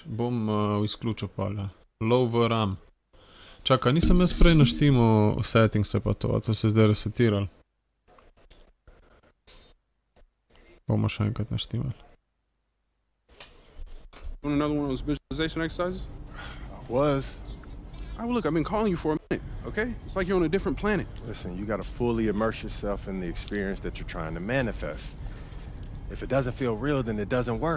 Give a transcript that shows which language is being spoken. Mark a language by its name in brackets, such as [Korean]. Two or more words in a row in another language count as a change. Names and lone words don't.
[Slovenian] Bom izključil palja. Low v RAM. Čakaj, nisem jaz prej naštimal settingse pa to, a to se zdaj resetiral. Bomo še enkrat naštimali. [English] Want another one of those visualization exercises? I was. All right, well, look, I've been calling you for a minute, okay? It's like you're on a different planet. Listen, you gotta fully immerse yourself in the experience that you're trying to manifest. If it doesn't feel real, then it doesn't work.